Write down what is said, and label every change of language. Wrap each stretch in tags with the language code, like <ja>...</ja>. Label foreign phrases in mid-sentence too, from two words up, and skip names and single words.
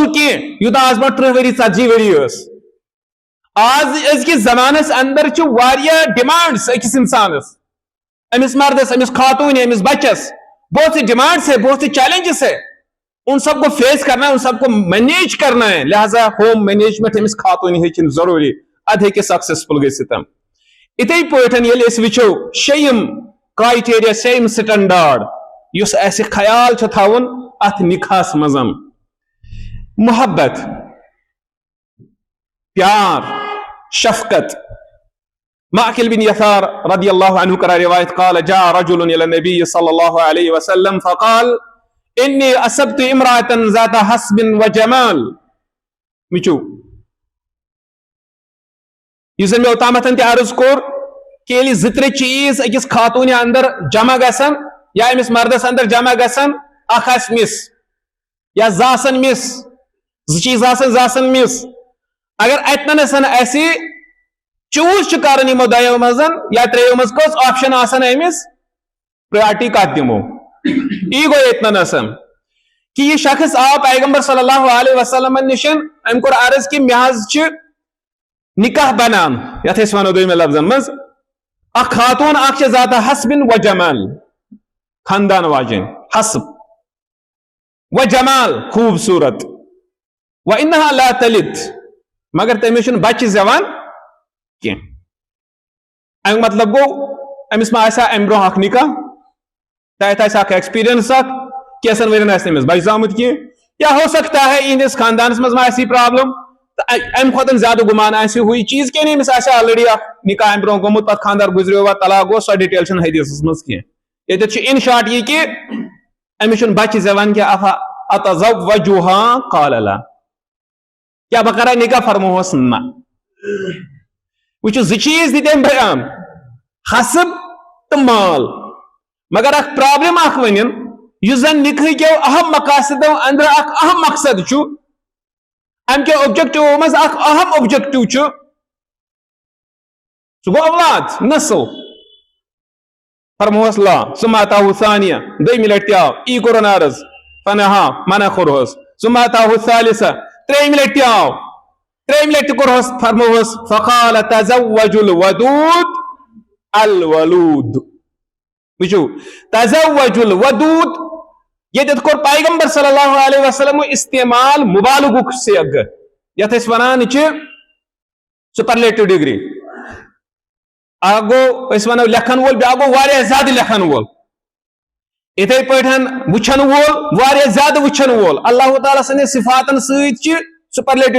<ks>کی یوتا آز برونٛٹھ 30 ؤری 40 ؤری آز ازکس زمانس اندر ڈیمانڈس اکس انسانس امس مردس امس خاتون امس بچس</ks> <ur>بہت سی ڈیمانڈس ہے بہت سی چیلنجز ہے ان سب کو فیس کرنا ہے ان سب کو مینیج کرنا ہے</ur> <ks>لہذا</ks> <en>home management</en> <ks>امس خاتون ہیچن ضروری اد ہیکہ سکسیسفل گژھتم اتھے پٲٹھۍ ییٚلہِ أسۍ وٕچھو شیٚیِم کرائٹیریا شیٚیِم سٹینڈارڈ یُس اسہِ خیال چھُ تھاوُن اتھ نکاحس منٛز</ks> <ur>محبت پیار شفقت</ur> <ar>معقل بن يسار رضي الله عنه</ar> <ks>کرا روایت</ks> <ar>قال جاء رجل الى النبي صلى الله عليه وسلم فقال اني اصبت امرأة ذات حسب وجمال</ar> <ks>مچو یہ میں اوتامتن تہ عرض کور کہ ییٚلہِ زٕ ترٛےٚ چیز أکِس خاتون اندر جمع گژھن یا أمِس مردس اندر جمع گژھن اکھ آسہِ مس یا زٕ آسن مس زٕ چیز آسن زٕ آسن مس اگر اتنسن اسہِ چوز کرن یمو دۄیو منٛز یا ترٛیو منٛز کٔژ آپشن آسن أمِس پریارٹی کتھ دِمو یی گوٚو ییٚتنسن کہ یہ شخص آو پیغمبر</ks> <ar>صلی اللہ علیہ وسلم</ar> <ks>نشن ام کور عرض کہ مےٚ حظ چھُ نکاح بنان یتھ أسۍ ونو دویمین لفظن منٛز اکھ خاتون اکھ چھِ</ks> <ar>ذات حسب و جمال</ar> <ks>خاندان واجن حسب و جمال خوبصورت</ks> <ar>و انها لا تلد</ar> <ks>مگر تٔمِس چھُنہٕ بچہِ زیوان کینٛہہ امیُک مطلب گوٚو أمِس ما آسہِ ہا امہِ برونٛہہ اکھ نکاح تتھ آسہِ اکھ ایکسپیرینس اکھ کینٛژن ؤرین آسہِ تٔمِس بچہِ زامُت کینٛہہ یا</ks> <ur>ہو سکتا ہے</ur> <ks>یہندس خاندانس منٛز ما آسہِ یہِ پرابلم ام کھۄتہٕ زیادٕ گمان آسہِ ہوٗ چیٖز کینٛہہ أمِس آسہِ آلریڈی اکھ نکاح امہِ برونٛہہ گوٚمُت پتہٕ خاندار گُزریو وا طلاق گوٚو سۄ ڈِٹیل چھنہٕ حدیثس منٛز کینٛہہ ییٚتٮ۪تھ چھُ</ks> <en>in short</en> <ks>یہِ کہِ أمِس چھُنہٕ بچہِ زیوان کینٛہہ</ks> <ar>اتزوجُہا قال لا</ar> <ks>کیا بہ کرا نکاح فرموس نہ وچھو زٕ چیز دِتۍ أمۍ بیان حسب تو مال مگر اخ پرابلم اخ ونن یُس زن نکاح کیو اہم مقاصدو اندر اخ اہم مقصد چھُ ام کے اوبجیکٹو مز اخ اہم اوبجیکٹو چھُ سُہ گوٚو اولاد نسل فرموس</ks> <ar>لا ثم اتاه ثانیہ</ar> <ks>دویمہِ لٹہِ تہِ آو ای کوٚرُن عرض فنہا منع کوٚرہوس</ks> <ar>ثم اتاه ثالثہ</ar> <ks>ترٛیٚیِمہِ لٹہِ تہِ آو ترٛیٚیِمہِ لٹہِ تہِ کوٚرہوس فرموس</ks> <ar>فقال تزوجوا الودود الولود</ar> <ks>وچھو</ks> <ar>تزوجوا الودود</ar> <ks>یتھ کوٚر پیغمبر</ks> <ar>صلی اللہ علیہ وسلم</ar> <ks>استعمال مبالغُک سیگ یتھ أسۍ ونان چھِ</ks> <en>superlative degree</en> <ks>اکھ گوٚو أسۍ ونو لیکھن وول بیاکھ گوٚو واریاہ زیادٕ لیکھن وول اِتھے پٲٹھۍ وٕچھن وول واریاہ زیادٕ وٕچھن وول اللہ تعالیٰ سٕنٛدِس صفاتن سۭتۍ چھِ سپرلیٹو</ks>